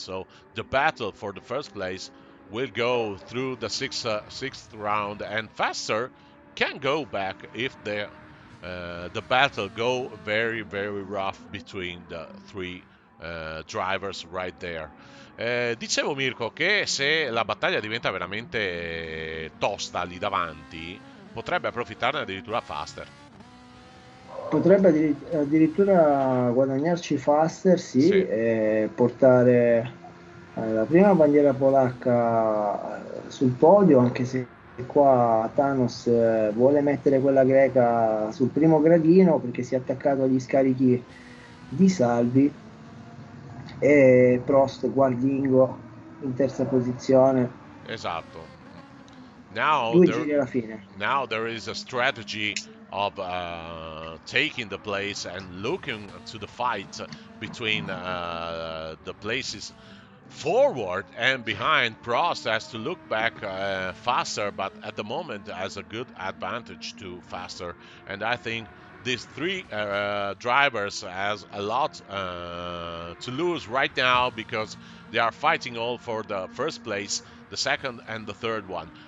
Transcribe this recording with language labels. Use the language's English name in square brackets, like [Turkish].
[English] So the battle for the first place will go through the sixth round, and Faster can go back if the battle go very, very rough between the 3 drivers right there. [Italian] Dicevo, Mirko, che se la battaglia diventa veramente tosta lì davanti, potrebbe approfittarne addirittura Faster. Potrebbe addirittura guadagnarci Faster, sì. E portare la prima bandiera polacca sul podio, anche se qua Thanos vuole mettere quella greca sul primo gradino perché si è attaccato agli scarichi di Salvi, e Prost guardingo in terza posizione. Esatto. Now 2 giri alla fine. [English] Now there is a strategy of taking the place and looking to the fight between the places forward and behind. Prost has to look back faster, but at the moment has a good advantage to Faster, and I think these 3 drivers has a lot to lose right now because they are fighting all for the first place, the second and the third one.